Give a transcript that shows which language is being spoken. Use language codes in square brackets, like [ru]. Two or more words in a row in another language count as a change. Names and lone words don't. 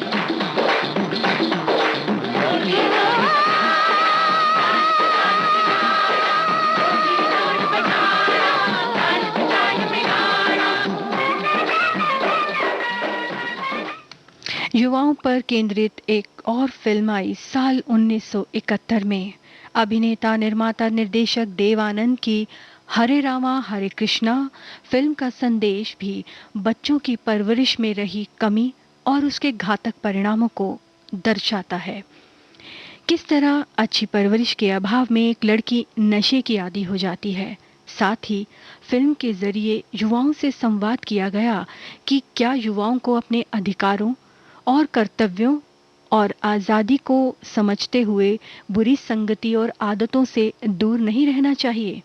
[hi] ढोली ढोल बजाड़ा, ताल से ताल मिलाड़ा। युवाओं पर केंद्रित एक और फिल्म आई साल 1971 में। अभिनेता निर्माता निर्देशक देव आनंद की हरे रामा हरे कृष्णा फिल्म का संदेश भी बच्चों की परवरिश में रही कमी और उसके घातक परिणामों को दर्शाता है। किस तरह अच्छी परवरिश के अभाव में एक लड़की नशे की आदी हो जाती है। साथ ही फिल्म के जरिए युवाओं से संवाद किया गया कि क्या युवाओं को अपने अधिकारों और कर्तव्यों और आज़ादी को समझते हुए बुरी संगति और आदतों से दूर नहीं रहना चाहिए।